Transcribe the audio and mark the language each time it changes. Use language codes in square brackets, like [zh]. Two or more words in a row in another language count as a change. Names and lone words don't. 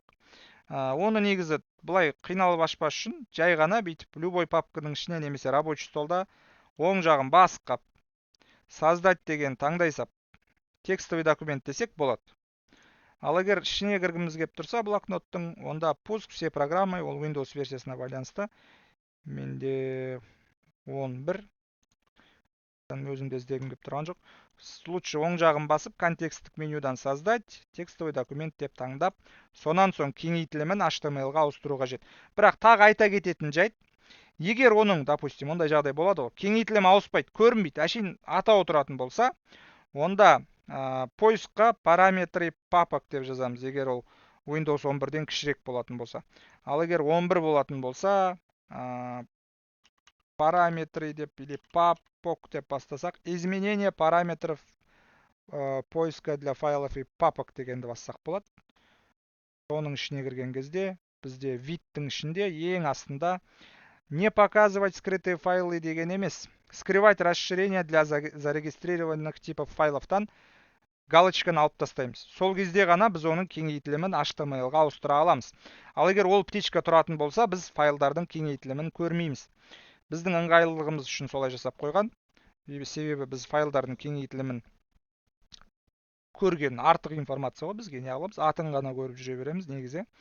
[kk] Оны негізі бұлай қиналып ашпас үшін жай ғана бүйтіп любой папканың ішіне немесе [ru] рабочий столда [kk] оң жағын басып қап создать деген таңдай сап [ru] текстовый документ [kk] десек болады. Ал егер ішіне кіргіміз кеп тұрса блокноттың, онда пуск все программы, ол Windows версиясына байланысты. Менде 11. Өзімде іздегім кеп тұрған жоқ. Лучше оң жағын басып, контекстік менюдан [ru] создать, текстовый документ [kk] деп таңдап, сонан соң кеңейтілімін HTML-ға ауыстыру қажет. Бірақ тағы айта кететін жайт, егер оның, допустим, ондай жағдай болады ғой, кеңейтілім ауыспайды, көрінбейді, әшейін атау тұратын болса, онда поискқа [ru] параметры папок [kk] деп жазамыз, егер ол Windows 11-ден кішірек болатын болса. Ал егер 11 болатын болса, параметры деп или папок деп бастасақ, [ru] изменение параметров поиска для файлов и папок [kk] дегенді бассақ болады. Оның ішіне кірген кезде бізде видтің ішінде ең астында [ru] не показывать скрытые файлы [kk] деген емес, [ru] скрывать расширение для зарегистрированных типов файловтан [kk] галочканы алып тастаймыз. Сол кезде ғана біз оның кеңейтілімін HTML-ға ауыстыра аламыз. Ал егер ол птичка тұратын болса, біз файлдардың кеңейтілімін көрмейміз. Біздің ыңғайлылығымыз үшін солай жасап қойған. Себебі біз файлдардың кеңейтілімін көрген артық информация ғой, бізге не аламыз, атын ғана көріп жүре береміз негізі.